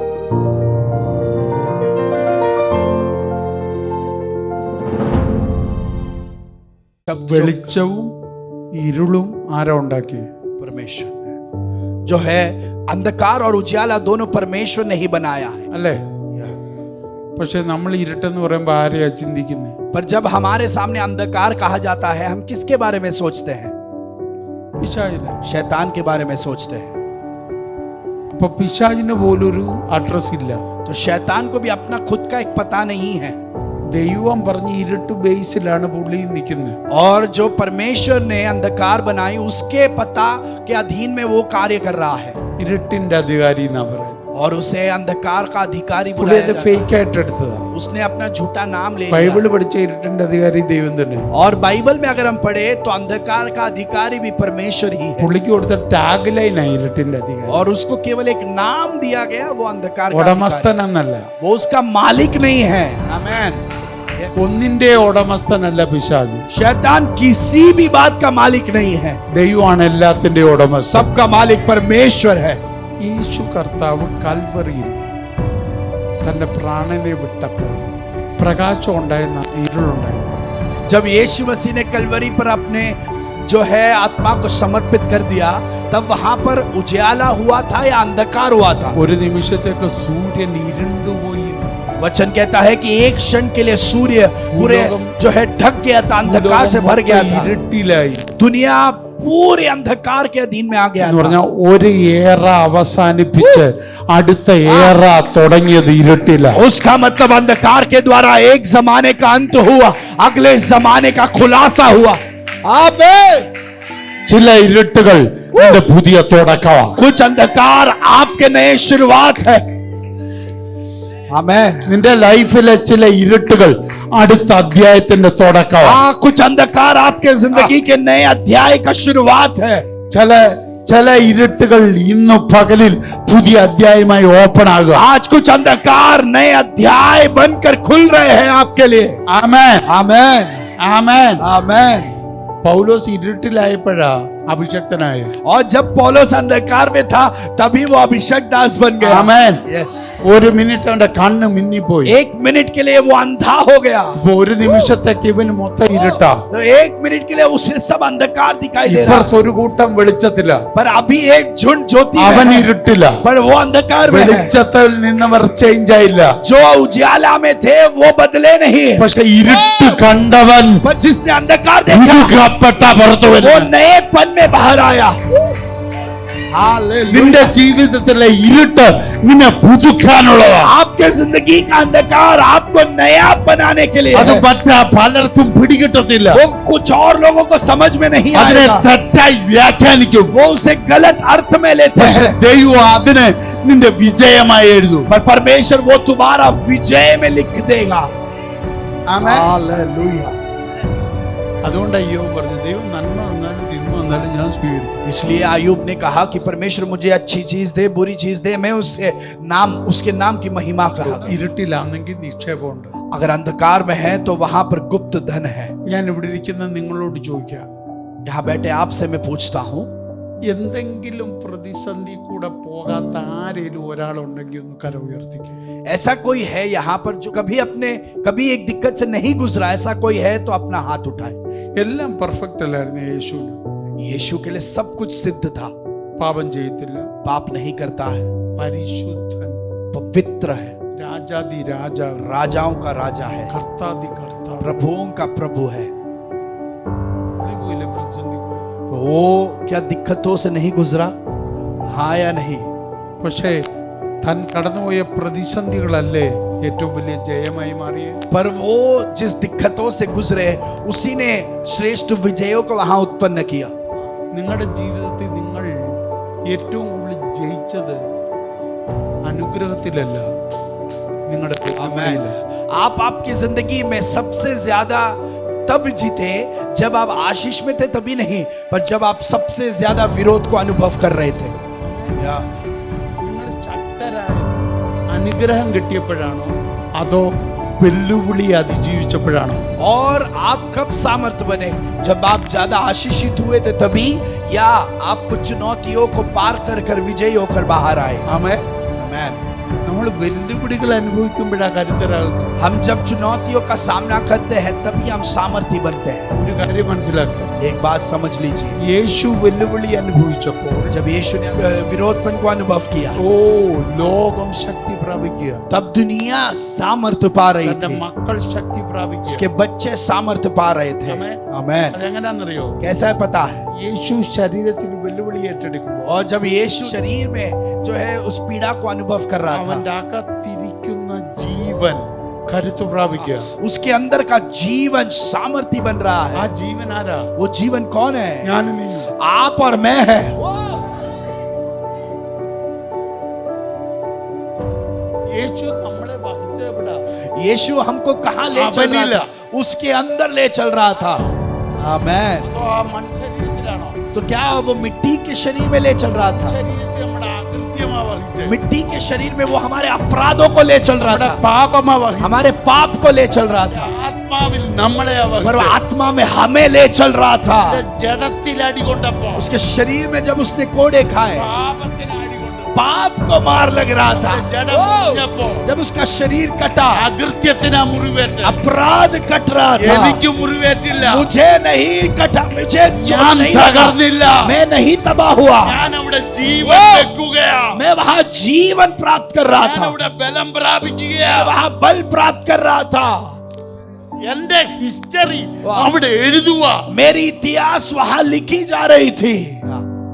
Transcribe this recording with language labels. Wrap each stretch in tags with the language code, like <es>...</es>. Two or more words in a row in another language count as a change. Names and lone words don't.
<ml>വെളിച്ചവും ഇരുളും ആരാ ഉണ്ടാക്കി?</ml> <hi>परमेश्वर ने। जो है अंधकार और उजाला दोनों परमेश्वर ने ही बनाया है,</hi> <ml>അല്ലേ? പക്ഷെ നമ്മൾ ഇരുട്ടെന്ന് പറയുമ്പോൾ ആരെയാ ചിന്തിക്കുന്നത്?</ml> <hi>पर जब हमारे सामने अंधकार कहा जाता है, हम किसके बारे में सोचते हैं?</hi> <ml>പിശാചിനെ.</ml> <hi>शैतान के बारे में सोचते हैं।</hi> <ml>അപ്പൊ പിശാചിന് പോലൊരു അഡ്രസ് ഇല്ല.</ml> <hi>तो शैतान को भी अपना खुद का एक पता नहीं है।</hi> <ml>ദൈവം പറഞ്ഞ് ഇരുട്ട് ബേസിലാണ് പുള്ളി നിൽക്കുന്നത്.</ml> <hi>और जो परमेश्वर ने अंधकार बनाई उसके पता के अधीन में वो कार्य कर रहा है,</hi> <ml>ഇരുട്ടിന്റെ അധികാരി എന്നാ പറയുന്നത്.</ml> <hi>और उसे अंधकार का अधिकारी</hi> <ml>പുള്ളി</ml> <hi>बुलाया</hi> <ml>അത്</ml> <hi>जाता</hi> <ml>ഫേക്ക് ആയിട്ട് എടുത്തതാ.</ml> <hi>है। उसने अपना झूठा नाम ले</hi> <ml>ബൈബിള്</ml> <hi>लिया।</hi> <ml>പഠിച്ച ഇരുട്ടിന്റെ അധികാരി ദൈവം തന്നെ.</ml> <hi>और बाइबल में अगर हम पढ़े तो अंधकार का अधिकारी भी परमेश्वर ही है,</hi> <ml>പുള്ളിക്ക് കൊടുത്ത</ml> <en>tag line</en> <ml>ഇരുട്ടിന്റെ അധികാരി.</ml> <hi>और उसको केवल एक नाम दिया गया, वो अंधकार का अधिकारी।</hi> <ml>ഉടമസ്ഥൻ എന്നല്ല,</ml> <hi>वो उसका मालिक नहीं है। आमीन।</hi> <ml>ഒന്നിന്റെ ഉടമസ്ഥനല്ല പിശാച്.</ml> <hi>शैतान किसी भी बात का मालिक नहीं है,</hi> <ml>ദൈവമാണ് എല്ലാത്തിന്റെ ഉടമസ്ഥൻ.</ml> <hi>सबका मालिक परमेश्वर है।</hi> <ml>യേശു കർത്താവ് കൽവറിയിൽ തന്റെ പ്രാണനെ വിട്ടപ്പോൾ പ്രകാശം ഉണ്ടായിരുന്ന ഇരുളുണ്ടായിരുന്നു.</ml> <hi>जब यीशु मसीह ने कलवरी पर अपने जो है आत्मा को समर्पित कर दिया, तब वहां पर उजाला हुआ था या अंधकार हुआ था?</hi> <ml>ഒരു നിമിഷത്തേക്ക് സൂര്യൻ ഇരുണ്ടുപോയി.</ml> <hi>वचन कहता है कि एक क्षण के लिए सूर्य पूरे जो है ढक गया था, अंधकार से भर गया था,</hi> <ml>ഇരുട്ടിലായി.</ml> <hi>दुनिया पूरे अंधकार के अधीन में आ गया</hi> <ml>എന്ന്</ml> <hi>था।</hi> <ml>പറഞ്ഞാൽ ഒരു ഏറ അവസാനിപ്പിച്ച് അടുത്ത ഏറ തുടങ്ങിയത് ഇരുട്ടിലാണ്.</ml> <hi>उसका मतलब अंधकार के द्वारा एक जमाने का अंत हुआ, अगले जमाने का खुलासा हुआ। आमीन।</hi> <ml>ചില ഇരുട്ടുകൾ നിന്റെ പുതിയ തുടക്കമാണ്.</ml> <hi>कुछ अंधकार आपके नए शुरुआत है। आमीन।</hi> <ml>നിന്റെ ലൈഫിലെ ചില ഇരുട്ടുകൾ അടുത്ത അധ്യായത്തിന്റെ തുടക്കമാണ്.</ml> <hi>हाँ, कुछ अंधकार आपके जिंदगी के नए अध्याय का शुरुआत है।</hi> <ml>ചില ഇരുട്ടുകൾ ഇന്ന് പകലിൽ പുതിയ അധ്യായമായി ഓപ്പൺ ആകുക.</ml> <hi>आज कुछ अंधकार नए अध्याय बनकर खुल रहे हैं आपके लिए।</hi> <ml>ആമേൻ,</ml> <hi>आमीन।</hi> <ml>ആമേൻ.</ml> <hi>आमीन।</hi> <ml>പൗലോസ് ഇരുട്ടിലായപ്പോഴാ അഭിഷക്തനായ.</ml> <hi>और जब पौलुस अंधकार में था तभी वो अभिषेक दास बन गया।</hi> <ml>ആമേൻ.</ml> <hi>यस।</hi> <ml>ഒരു മിനിറ്റ് അവന്റെ കണ്ണ് മിന്നിപ്പോയി.</ml> <hi>एक मिनट के लिए वो अंधा हो गया।</hi> <ml>അപ്പൊ ഒരു നിമിഷത്തേക്ക് ഇവന് മൊത്തം ഇരുട്ടാ.</ml> <hi>तो एक मिनट के लिए उसे सब अंधकार दिखाई दे रहा,</hi> <ml>ഇപ്പുറത്ത് ഒരു കൂട്ടം വെളിച്ചത്തില,</ml> <hi>पर अभी एक झुंड ज्योति में</hi> <ml>അവൻ</ml> <hi>है,</hi> <ml>ഇരുട്ടില്ല.</ml> <hi>पर वो अंधकार में है।</hi> <ml>വെളിച്ചത്തിൽ നിന്നവർ ചേഞ്ച് ആയില്ല.</ml> <hi>जो उजाला में थे वो बदले नहीं,</hi> <ml>പക്ഷെ ഇരുട്ട് കണ്ടവൻ</ml> <hi>पर जिसने अंधकार देखा</hi> <ml>പുതുക്കപ്പെട്ട പുറത്തു</ml> <hi>वो</hi> <ml>വരും.</ml> <hi>नएपन में बाहर आया। हालेलुया।</hi> <ml>നിന്റെ ജീവിതത്തിലെ ഇരുട്ട് നിന്നെ പുതുക്കാനുള്ളതാണ്.</ml> <hi>आपके जिंदगी का अंधकार आपको नया बनाने के लिए</hi> <ml>അത്</ml> <hi>है।</hi> <ml>പലർക്കും പിടികിട്ടത്തില്ല.</ml> <hi>वो कुछ और लोगों को समझ में नहीं</hi> <ml>അതിനെ</ml> <hi>आएगा,</hi> <ml>തെറ്റായി വ്യാഖ്യാനിക്കും.</ml> <hi>वो उसे गलत अर्थ में लेते</hi> <ml>പക്ഷെ</ml> <hi>हैं,</hi> <ml>ദൈവം അതിനെ നിന്റെ വിജയമായി എഴുതും.</ml> <hi>पर परमेश्वर वो तुम्हारा विजय में लिख देगा। हालेलुया।</hi> <ml>അതുകൊണ്ട് അയ്യോ പറഞ്ഞു, ദൈവം നന്മ വന്നാലും തിന്മ വന്നാലും ഞാൻ സ്വീകരിക്കും.</ml> <hi>इसलिए आयुब ने कहा कि परमेश्वर मुझे अच्छी चीज दे, बुरी चीज दे, मैं उसके नाम की महिमा करूंगा।</hi> <ml>ഇരുട്ടിലാണെങ്കിൽ നിക്ഷേപമുണ്ട്.</ml> <hi>अगर अंधकार में है तो वहां पर गुप्त धन है।</hi> <ml>ഞാൻ ഇവിടെ ഇരിക്കുന്ന നിങ്ങളോട് ചോദിക്കാം,</ml> <hi>यहाँ बैठे आपसे मैं पूछता हूँ,</hi> <ml>എന്തെങ്കിലും പ്രതിസന്ധി കൂടെ പോകാത്ത ആരെങ്കിലും ഒരാളുണ്ടെങ്കിൽ ഒന്ന് കര ഉയർത്തിക്കും.</ml> <hi>ऐसा कोई है यहाँ पर जो कभी एक दिक्कत से नहीं गुजरा? ऐसा कोई है तो अपना हाथ उठाए।</hi> <ml>എല്ലാം പെർഫെക്റ്റ് അല്ലായിരുന്നു യേശുവിന്.</ml> <hi>यीशु के लिए सब कुछ सिद्ध था,</hi> <ml>പാപം ചെയ്യത്തില്ല,</ml> <hi>पाप नहीं करता है,</hi> <ml>പരിശുദ്ധൻ,</ml> <hi>पवित्र है,</hi> <ml>രാജാതി രാജാവ്,</ml> <hi>राजाओं का राजा है,</hi> <ml>കർത്താതി കർത്താവ്.</ml> <hi>प्रभुओं का प्रभु है।</hi> <ml>പോയില്ലേ പ്രതിസന്ധി കൂടെ?</ml> <hi>वो क्या दिक्कतों से नहीं गुजरा? हाँ या नहीं?</hi> <ml>പക്ഷേ താൻ കടന്നുപോയ പ്രതിസന്ധികളല്ലേ ഏറ്റവും വലിയ ജയമായി മാറിയത്.</ml> <hi>पर वो जिस दिक्कतों से गुजरे उसी ने श्रेष्ठ विजयों को वहां उत्पन्न किया।</hi> <ml>നിങ്ങളുടെ ജീവിതത്തിൽ നിങ്ങൾ ഏറ്റവും കൂടുതൽ ജയിച്ചത് അനുഗ്രഹത്തിലല്ല, നിങ്ങളുടെ</ml> <hi>आमीन। आप आपकी जिंदगी में सबसे ज्यादा तब जीते जब आप आशीष में थे, तभी नहीं, पर जब आप सबसे ज्यादा विरोध को अनुभव कर रहे थे।</hi> <ml>അനുഗ്രഹം കിട്ടിയപ്പോഴാണോ അതോ വെല്ലുവിളി അതിജീവിച്ചപ്പോഴാണോ?</ml> <hi>और आप कब सामर्थ बने? जब आप ज्यादा आशीषित हुए थे तभी, या आप कुछ चुनौतियों को पार कर विजयी होकर बाहर आए?</hi> <ml>ആമേൻ.</ml> <hi>आमीन।</hi> <ml>നമ്മൾ വെല്ലുവിളികൾ അനുഭവിക്കുമ്പോഴാ കരുത്തരാകുന്നു.</ml> <hi>हम जब चुनौतियों का सामना करते हैं तभी हम सामर्थ्य बनते हैं.</hi> <ml>ഒരു കാര്യം മനസ്സിലാക്കുക,</ml> <hi>एक बात समझ लीजिए,</hi> <ml>യേശു വെല്ലുവിളി അനുഭവിച്ചപ്പോൾ</ml> <hi>जब यीशु ने विरोधपन को अनुभव किया</hi> <ml>ഓ ലോകം ശക്തി പ്രാപിക്കുക,</ml> <hi>तब दुनिया सामर्थ्य पा रही</hi> <ml>തന്റെ</ml> <hi>थी,</hi> <ml>മക്കൾ ശക്തി പ്രാപിക്കുക.</ml> <hi>उसके बच्चे सामर्थ्य पा रहे थे. आमेन. आमेन.</hi> <ml>അതെങ്ങനെയാണെന്നറിയോ?</ml> <hi>कैसा है पता है?</hi> <ml>യേശു ശരീരത്തിൽ വെല്ലുവിളി ഏറ്റെടുക്കുമ്പോൾ</ml> <hi>और जब यीशु शरीर में जो है उस पीड़ा को अनुभव कर रहा था,</hi> <ml>അവന്റെ അകത്തിരിക്കുന്ന ജീവൻ കരുത്തു പ്രാപിക്കുക.</ml> <hi>उसके अंदर का जीवन सामर्थ्य बन रहा</hi> <ml>ആ</ml> <hi>है.</hi> <ml>ജീവൻ ആരാ?</ml> <hi>वो जीवन कौन है?</hi> <ml>ഞാൻ നീ.</ml> <hi>आप और मैं है.</hi> <ml>യേശു നമ്മളെ വഹിച്ചത് എവിടാ?</ml> <hi>यीशु हमको कहाँ ले चल रहा था? उसके अंदर ले चल रहा था. आमेन.</hi> <ml>അതോ ആ മനുഷ്യരീരത്തിലാണോ?</ml> <hi>तो क्या वो मिट्टी के शरीर में ले चल रहा था?</hi> <ml>ശരീരത്തിൽ നമ്മുടെ അകൃത്യമാ വഹിച്ചത്,</ml> <hi>मिट्टी के शरीर में वो हमारे अपराधों को ले चल रहा</hi> <ml>നമ്മുടെ</ml> <hi>था,</hi> <ml>പാപമാ വഹിച്ചത്.</ml> <hi>हमारे पाप को ले चल रहा था,</hi> <ml>ആത്മാവിൽ നമ്മളെയാ</ml> <hi>पर वो</hi> <ml>വഹിച്ചത്.</ml> <hi>आत्मा में हमें ले चल रहा था.</hi> <ml>ജഡത്തിൽ അടികൊണ്ടപ്പോ</ml> <hi>उसके शरीर में जब उसने कोड़े खाए,</hi> <ml>പാപത്തിന് അടികൊണ്ടു.</ml> <hi>पाप को मार लग रहा था.</hi> <ml>ജഡം മുറിഞ്ഞപ്പോ</ml> <hi>जब उसका शरीर कटा,</hi> <ml>അകൃത്യത്തിനാ മുറിവേറ്റ.</ml> <hi>अपराध कट रहा था.</hi> <ml>എനിക്ക് മുറിവേറ്റില്ല,</ml> <hi>मुझे नहीं कटा, मुझे जो</hi> <ml>ഞാൻ</ml> <hi>नहीं लगा,</hi> <ml>തകർന്നില്ല,</ml> <hi>मैं नहीं तबाह हुआ,</hi> <ml>ഞാൻ അവിടെ ജീവൻ വെക്കുകയാ,</ml> <hi>मैं वहां जीवन प्राप्त कर रहा</hi> <ml>ഞാൻ</ml> <hi>था,</hi> <ml>അവിടെ ബലം പ്രാപിക്കുകയാ.</ml> <hi>मैं वहां बल प्राप्त कर रहा था.</hi> <ml>എന്റെ ഹിസ്റ്ററി അവിടെ എഴുതുക.</ml> <hi>मेरी इतिहास वहां लिखी जा रही थी.</hi>